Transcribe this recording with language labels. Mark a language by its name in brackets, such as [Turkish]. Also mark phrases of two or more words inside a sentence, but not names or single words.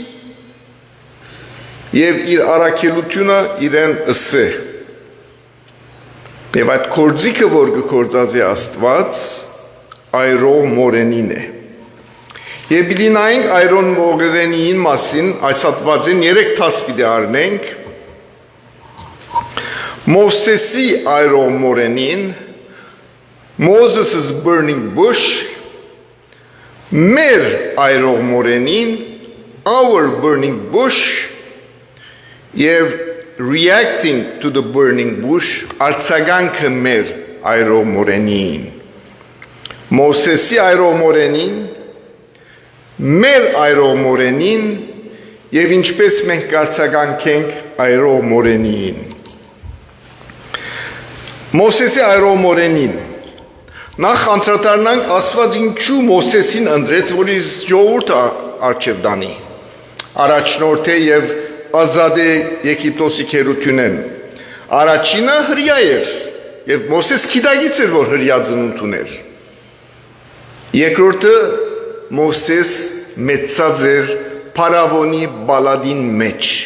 [Armenian] և իր առաքելությունը իրեն ըսե։ Եվ այդ գործիքը, որ կգործած է Աստված, այրող մորենին է։ Եվ պիտի նայենք այրող մորենին մասին, այս հատվածին 3 թաս պիտի առնենք, Մովսեսի այրող մորենին, [English] Moses' burning bush, [Armenian] մեր այրող մորենին, [English] our burning bush, [Armenian] և [English] reacting to the burning bush, [Armenian] արձագանքը մեր այրող մորենին։ Մովսեսի այրող մորենին, մեր այրող մորենին, և ինչպես մենք կարձագանքենք այրող մորենին։ Մովսեսի այրող մորենին, Նախ անդրադառնանք Աստված ինչու Մովսեսին ընտրեց, որ իր ժողովուրդը առջև դանի, առաջնորդե եւ ազատե Եգիպտոսի քերությունեն։ Առաջինը հրյա էր, եւ Մովսես գիտակից էր, որ հրյա ծնունդ ուներ։ Երկրորդը Մովսես մեծած էր Փարավոնի բալադին մեջ։